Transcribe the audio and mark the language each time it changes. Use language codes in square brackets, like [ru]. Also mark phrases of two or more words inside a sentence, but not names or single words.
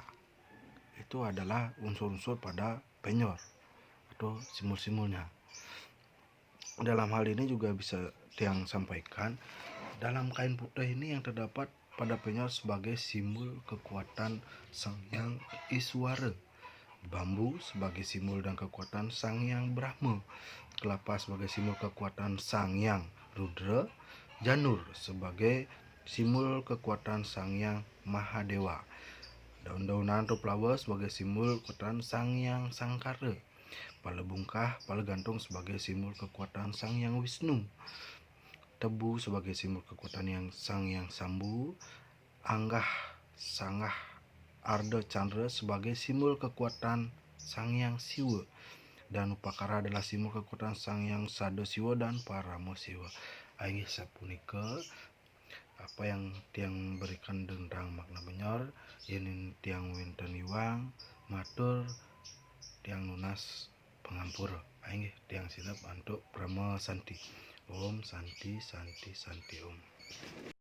[id] Itu adalah unsur-unsur pada penyor atau simbol-simbolnya. Dalam hal ini juga bisa Tiang sampaikan, dalam kain putih ini yang terdapat pada penyor sebagai simbol kekuatan Sang Hyang Iswara, bambu sebagai simbol dan kekuatan Sang Hyang Brahma, kelapa sebagai simbol kekuatan Sang Hyang Rudra, janur sebagai simbol kekuatan Sang Hyang Mahadewa, daun-daunan atau flower sebagai simbol kekuatan Sang Hyang Sangkara, pala bungkah, pala gantung sebagai simbol kekuatan Sang Hyang Wisnu, tebu sebagai simbol kekuatan yang Sang Hyang Sambu, anggah, sanggah, arda chandra sebagai simbol kekuatan Sang Hyang Siwa, dan upakara adalah simbol kekuatan Sang Hyang Sada Siwa dan Paramo Siwa. [ban] Aing sapunika [id] apa yang Tiang berikan tentang makna penyor, [ban] yen Tiang wenten iwang matur Tiang nunas pengampura. [id] Aing Tiang silap untuk Brahma Santi. [sa] ॐ शान्तिः शान्तिः शान्तिः ॐ.